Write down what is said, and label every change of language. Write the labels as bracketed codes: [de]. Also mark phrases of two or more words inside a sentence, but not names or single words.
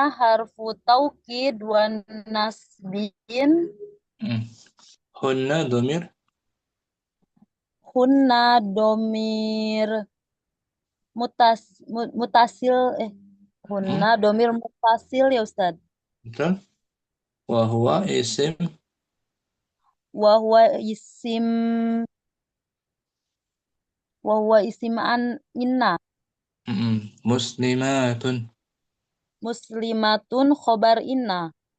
[ar] حرف توكيد ونصب. هن ضمير هن ضمير متصل هن ضمير متصل يا أستاذ. [ms] betul. [ar] وهو اسم أن إن. muslimatun مسلمات خبر إن.